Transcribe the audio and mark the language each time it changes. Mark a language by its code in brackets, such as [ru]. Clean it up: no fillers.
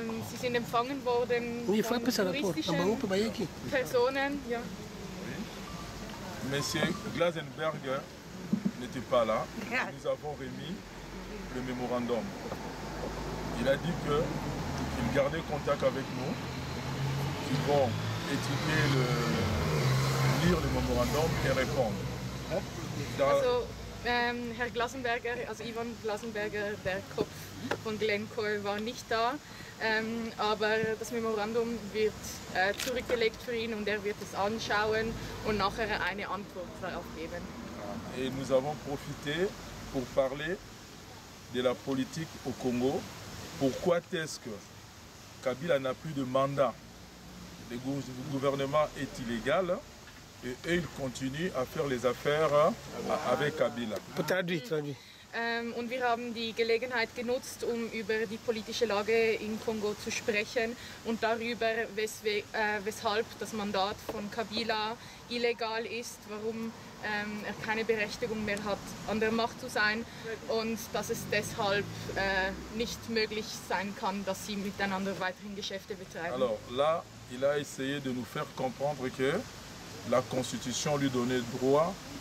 [de] Sie sind empfangen worden von juristischen Personen. Ja. [fr] Monsieur Glasenberg n'était pas là. Nous avons remis le mémorandum. Il a dit qu'il gardait contact avec nous. Ils vont étudier lire le mémorandum et répondre. [de] Also, Herr Glasenberger, also Ivan Glasenberger, der Kopf von Glencore, war nicht da, aber das Memorandum wird zurückgelegt für ihn und er wird es anschauen und nachher eine Antwort darauf geben. [fr] Et nous avons profité pour parler de la politique au Congo. Pourquoi est-ce que Kabila n'a plus de mandat? Le gouvernement est illégal et eux, ils continuent à faire les affaires avec Kabila. Traduis. [de] Und wir haben die Gelegenheit genutzt, um über die politische Lage in Kongo zu sprechen und darüber, weshalb das Mandat von Kabila illegal ist, warum er keine Berechtigung mehr hat, an der Macht zu sein und dass es deshalb nicht möglich sein kann, dass sie miteinander weiterhin Geschäfte betreiben. [fr] Alors là, il a essayé de nous faire comprendre que la Constitution lui donnait droit